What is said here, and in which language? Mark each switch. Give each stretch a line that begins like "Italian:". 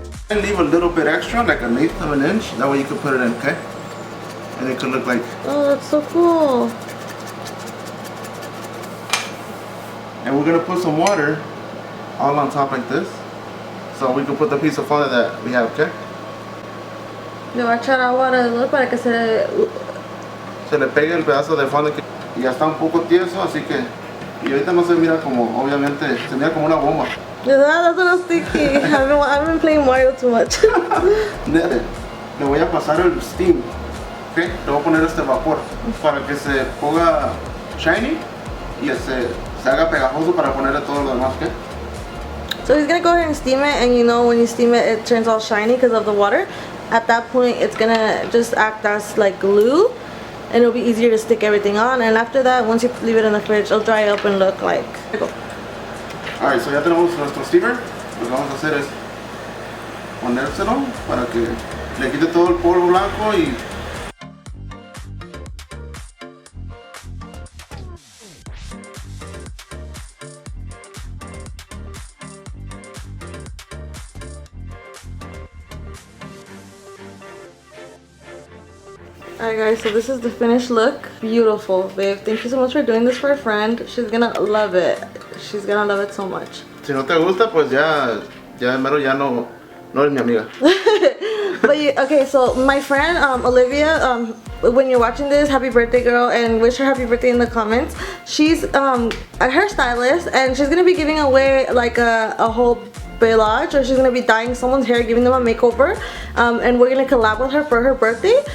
English: And leave a little bit extra, like an eighth of an inch. That way you can put it in, okay? And it could look like. Oh, that's so cool. And we're gonna put some water all on top like this, so we can put the piece of fondant that we have, okay?
Spanish: Le voy a echar agua alrededor para que Se le pega el pedazo de fondant que y ya está un poco tieso, así que y ahorita no se mira como, obviamente, se mira como una bomba.
English: Yeah, that's what I was thinking. I've been playing Mario too much.
Spanish: Le voy a pasar el steam, ¿ok? Le voy a poner este vapor para que se ponga shiny y se haga pegajoso para ponerle todo lo demás, ¿ok?
English: So he's gonna go ahead and steam it, and you know when you steam it, it turns all shiny because of the water. At that point, it's gonna just act as like glue, and it'll be easier to stick everything on. And after that, once you leave it in the fridge, it'll dry up and look like. Alright, so
Spanish: ya tenemos nuestro steamer. Lo que vamos a hacer es ponérselo para que le quite todo el polvo blanco y
English: Alright guys, so this is the finished look. Beautiful, babe. Thank you so much for doing this for a friend. She's gonna love it. She's gonna love it so much.
Spanish: si no te gusta, pues ya mero ya no eres mi amiga.
English: But okay, so my friend Olivia, when you're watching this, happy birthday, girl, and wish her happy birthday in the comments. She's a hairstylist, and she's gonna be giving away like a whole balayage, or she's gonna be dyeing someone's hair, giving them a makeover, and we're gonna collab with her for her birthday.